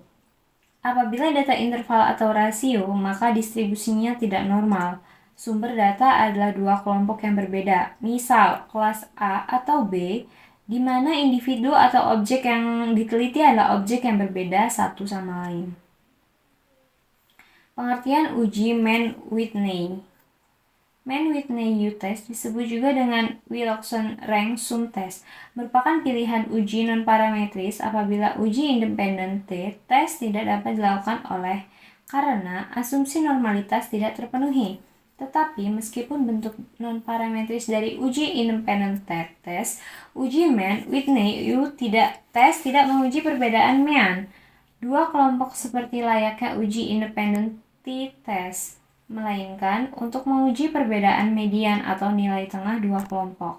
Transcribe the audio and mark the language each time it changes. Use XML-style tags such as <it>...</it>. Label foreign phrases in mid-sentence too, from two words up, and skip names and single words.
<id>Apabila data interval atau rasio, maka distribusinya tidak normal. Sumber data adalah dua kelompok yang berbeda, misal kelas A atau B, di mana individu atau objek yang diteliti adalah objek yang berbeda satu sama lain. Pengertian uji Mann-Whitney. Mann-Whitney-U test disebut juga dengan Wilcoxon-Rank Sum test, merupakan pilihan uji non-parametris apabila uji independen t-test tidak dapat dilakukan karena asumsi normalitas tidak terpenuhi. Tetapi meskipun bentuk non-parametris dari uji independen t-test, uji Mann-Whitney-U test tidak menguji perbedaan mean dua kelompok seperti layaknya uji independen t-test, melainkan untuk menguji perbedaan median atau nilai tengah dua kelompok.</id>